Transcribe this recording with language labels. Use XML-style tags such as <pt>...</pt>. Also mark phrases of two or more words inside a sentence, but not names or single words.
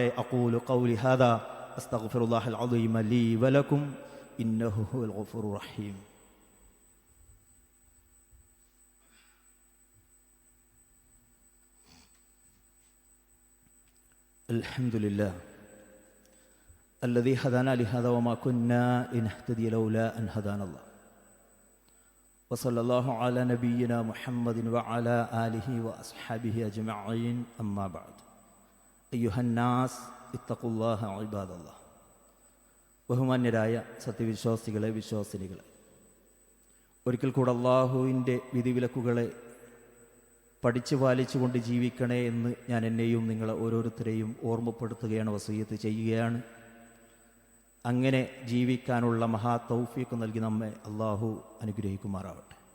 <ar>أقول قولي هذا أستغفر الله العظيم لي ولكم إنه هو الغفور الرحيم. അൽഹംദുലില്ലാഹ് الذي هدانا لهذا وما كنا لنهتدي لولا أن هدانا الله وصلى الله على نبينا محمد وعلى آله وأصحابه أجمعين أما بعد أيها الناس اتقوا الله عباد الله.</ar> <ml>ബഹുമാന്യരായ സത്യവിശ്വാസികളെ, വിശ്വാസിനികളെ, ഒരിക്കൽ കൂടെ അല്ലാഹുവിൻ്റെ വിധിവിലക്കുകളെ പഠിച്ചു പാലിച്ചുകൊണ്ട് ജീവിക്കണേ എന്ന് ഞാൻ എന്നെയും നിങ്ങളെ ഓരോരുത്തരെയും ഓർമ്മപ്പെടുത്തുകയാണ്, വസിയ്യത്ത് ചെയ്യുകയാണ്. അങ്ങനെ ജീവിക്കാനുള്ള മഹാ തൗഫീഖ് നൽകി നമ്മെ അല്ലാഹു അനുഗ്രഹിക്കുമാറാവട്ടെ.</ml>